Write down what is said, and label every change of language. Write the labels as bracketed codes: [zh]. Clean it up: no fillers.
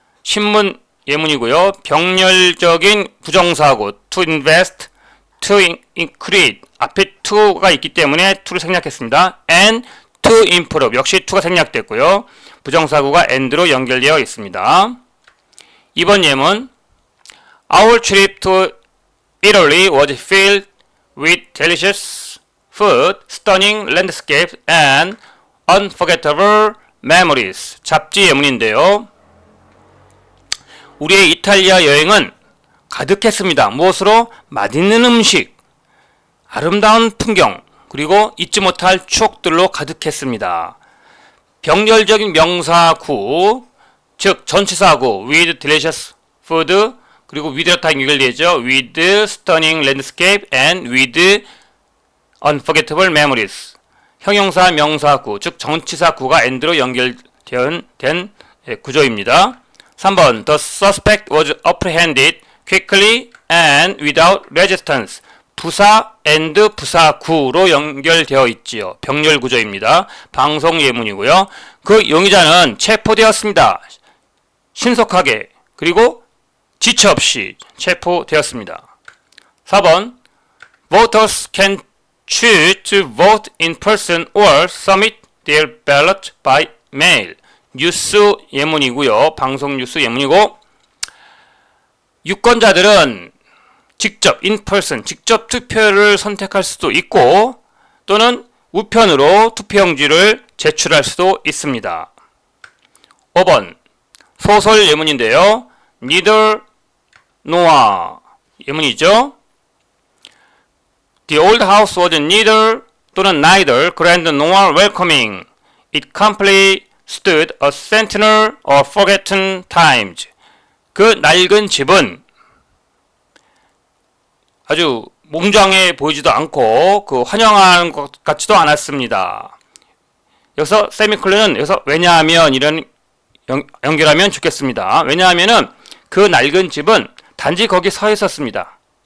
[ko] 신문 예문이고요. 병렬적인 부정사고 to invest, to create 앞에 to가 있기 때문에 to를 생략했습니다. and to improve 역시 to가 생략됐고요. 부정사구가 and로 연결되어 있습니다. 이번 예문 [en] Our trip to Italy was filled with delicious food, stunning landscapes, and unforgettable memories. [ko] 잡지 예문인데요. 우리의 이탈리아 여행은 가득했습니다. 무엇으로? 맛있는 음식, 아름다운 풍경, 그리고 잊지 못할 추억들로 가득했습니다. 병렬적인 명사구, 즉 전치사구 [en] with delicious food, [ko] 그리고 with로 다 연결되죠. [en] with stunning landscape and with unforgettable memories. [ko] 형용사 명사구, 즉 전치사구가 and로 연결된 구조입니다. [en] 3번 The suspect was apprehended quickly and without resistance. [ko] 부사 and 부사구로 연결되어 있지요. 병렬 구조입니다. 방송 예문이고요. 그 용의자는 체포되었습니다. 신속하게 그리고 지체 없이 체포되었습니다. [en] 4번 Voters can choose to vote in person or submit their ballot by mail. [ko] 뉴스 예문이고요. 방송 뉴스 예문이고 유권자들은 직접 in person, 직접 투표를 선택할 수도 있고 또는 우편으로 투표용지를 제출할 수도 있습니다. 5번 소설 예문인데요. Neither nor 예문이죠. [en] The old house was neither [ko] 또는 [en] neither grand nor welcoming. It calmly stood a sentinel of forgotten times. [ko] 그 낡은 집은 아주 몽장해 보이지도 않고 그 환영하는 것 같지도 않았습니다. 여기서 세미콜론은 여기서 왜냐하면 이런 연결하면 좋겠습니다. 왜냐하면은 그 낡은 집은 단지 거기 서 있었습니다.